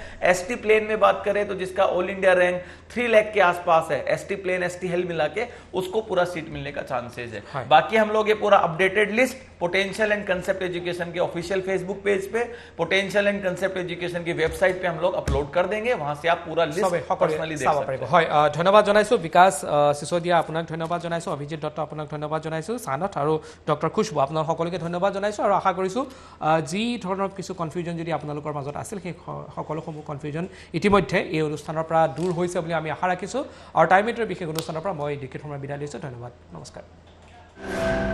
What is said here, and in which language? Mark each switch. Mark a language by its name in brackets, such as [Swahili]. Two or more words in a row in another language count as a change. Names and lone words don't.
[English] ST plain [Hindi] में बात करें तो जिसका [English] all India rank [Hindi] 3 लाख के आसपास है [English] ST plain ST hill [Hindi] मिला के उसको पूरा सीट मिलने का चांसेज है। बाकी हम लोग ये पूरा [English] updated list [Hindi] पोटेंशियल एंड कंसेप्ट एजुकेशन के [English] official Facebook page [Hindi] पे, पोटेंशियल एंड कंसेप्ट एजुकेशन की वेबसाइट पे हम लोग अपलोड कर देंगे, वहां से आप पूरा চবে [English] list personally [Hindi] देख চাব सकते [Assamese] পাৰিব [Hindi] हैं। [Assamese] হয় ধন্যবাদ জনাইছোঁ বিকাশ সিসোদিয়া আপোনাক ধন্যবাদ জনাইছোঁ অভিজিত দত্ত আপোনাক ধন্যবাদ জনাইছোঁ সানত আৰু ডক্টৰ খুশবু আপোনাক সকলোকে ধন্যবাদ জনাইছোঁ আৰু আশা কৰিছোঁ যি ধৰণৰ কিছু কনফিউজন যদি আপোনালোকৰ মাজত আছিল সেই সকলোসমূহ কনফিউজন ইতিমধ্যে এই অনুষ্ঠানৰ পৰা দূৰ হৈছে বুলি আমি আশা ৰাখিছোঁ আৰু টাইম এটৰ বিশেষ অনুষ্ঠানৰ পৰা মই ডিকেট সময় বিদায় লৈছোঁ ধন্যবাদ নমস্কাৰ